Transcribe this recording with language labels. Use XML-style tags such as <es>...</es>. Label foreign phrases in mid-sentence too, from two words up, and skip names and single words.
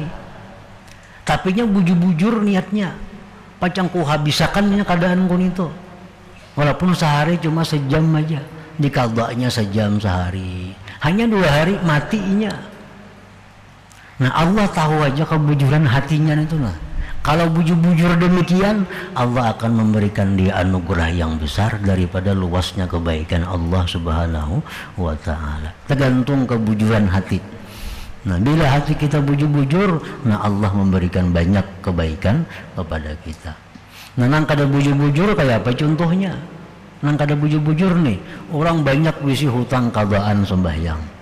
<bjn>Tapi nya bujur-bujur niatnya, pacang ku habisakannya keadaan kun itu. Walaupun sehari cuma sejam aja, dikadanya sejam sehari, hanya 2 hari matinya. Nah Allah tahu aja kebujuran hatinya itu lah. Kalau bujur-bujur demikian, Allah akan memberikan dia anugerah yang besar daripada luasnya kebaikan Allah Subhanahu wa Ta'ala. Tergantung kebujuran hati. Nah, bila hati kita bujur-bujur, nah Allah memberikan banyak kebaikan kepada kita. Nah, nang kada bujur-bujur kayak apa contohnya? Nang kada bujur-bujur nih, orang banyak wisi hutang kadaan sembahyang.</bjn>